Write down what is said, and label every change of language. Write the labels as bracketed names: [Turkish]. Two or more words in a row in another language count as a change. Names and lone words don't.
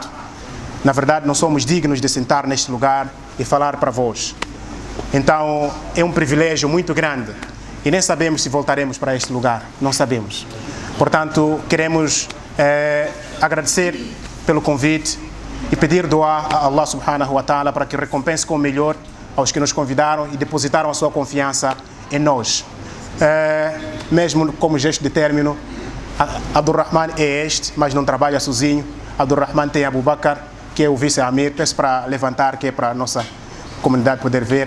[Portuguese] Na verdade, não somos dignos de sentar neste lugar e falar para vós. Então, é um privilégio muito grande e nem sabemos se voltaremos para este lugar, não sabemos. Portanto, queremos agradecer pelo convite e pedir dua a Allah [Arabic] سبحانه وتعالى [Portuguese] para que recompense com o melhor aos que nos convidaram e depositaram a sua confiança em nós. Mesmo como gesto de término, Abdurrahman é este, mas não trabalha sozinho. Abdurrahman tem Abu Bakr, que é o vice-amir. Peço para levantar, que é para a nossa comunidade poder ver.